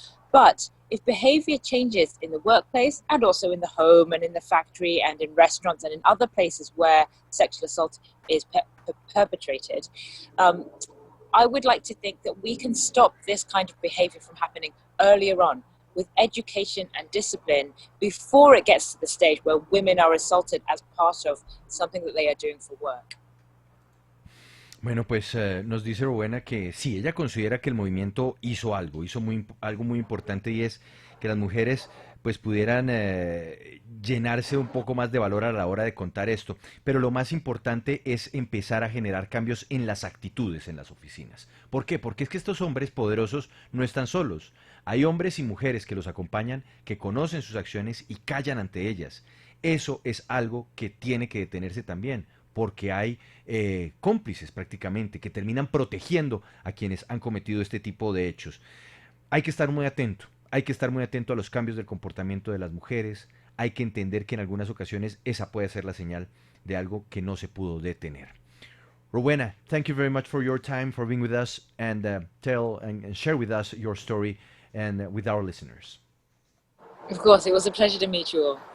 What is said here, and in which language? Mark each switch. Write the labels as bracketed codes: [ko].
[en] But if behavior changes in the workplace and also in the home and in the factory and in restaurants and in other places where sexual assault is perpetrated, I would like to think that we can stop this kind of behavior from happening earlier on with education and discipline before it gets to the stage where women are assaulted as part of something that they are doing for work. [es] Bueno, pues nos dice Rowena que sí, ella considera que el movimiento hizo algo, algo muy importante, y es que las mujeres pues pudieran llenarse un poco más de valor a la hora de contar esto. Pero lo más importante es empezar a generar cambios en las actitudes en las oficinas. ¿Por qué? Porque es que estos hombres poderosos no están solos. Hay hombres y mujeres que los acompañan, que conocen sus acciones y callan ante ellas. Eso es algo que tiene que detenerse también, porque hay cómplices prácticamente que terminan protegiendo a quienes han cometido este tipo de hechos. Hay que estar muy atento a los cambios del comportamiento de las mujeres. Hay que entender que en algunas ocasiones esa puede ser la señal de algo que no se pudo detener. [en] Rowena, thank you very much for your time, for being with us, and tell and share with us your story and with our listeners. Of course, it was a pleasure to meet you all.